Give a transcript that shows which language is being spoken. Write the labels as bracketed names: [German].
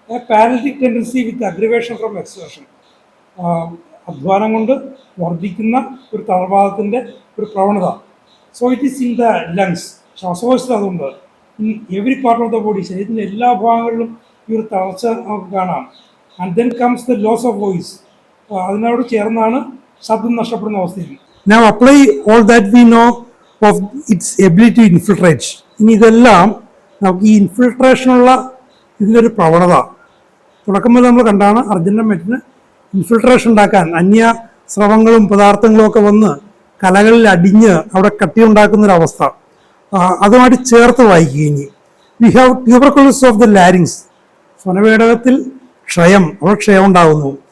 [English] Paralytic tendency with aggravation from exertion. [Malayalam] അധ്വാനം കൊണ്ട് വർദ്ധിക്കുന്ന ഒരു തളർവാദത്തിൻ്റെ ഒരു പ്രവണത. [English] So it is in the lungs. [Malayalam] ശ്വാസകോശത്തിൽ അതുകൊണ്ട് [English] in every part of the body, [Malayalam] ശരീരത്തിൻ്റെ എല്ലാ ഭാഗങ്ങളിലും ഈ ഒരു തളർച്ച നമുക്ക് കാണാം. [English] And then comes the loss of voice. [Malayalam] അതിനോട് ചേർന്നാണ് ശബ്ദം നഷ്ടപ്പെടുന്ന അവസ്ഥയിൽ. [English] Now apply all that we know of its ability to infiltrate. [Malayalam] ഇനി ഇതെല്ലാം നമുക്ക് ഈ ഇൻഫിൽട്രേഷനുള്ള ഇതിൻ്റെ ഒരു പ്രവണത തുടക്കം മുതൽ നമ്മൾ കണ്ടാണ്. അർജൻറ്റൻ മെറ്റിന് ഇൻഫിൽട്രേഷൻ ഉണ്ടാക്കാൻ അന്യ സ്രവങ്ങളും പദാർത്ഥങ്ങളും ഒക്കെ വന്ന് കലകളിൽ അടിഞ്ഞ് അവിടെ കട്ടിയുണ്ടാക്കുന്നൊരവസ്ഥ. അതുമായിട്ട് ചേർത്ത് വായിക്കുക. ഇനി [English] we have tuberculosis of the larynx, [Malayalam] സ്വനവേടകത്തിൽ ക്ഷയം, അവിടെ ക്ഷയം ഉണ്ടാകുന്നു.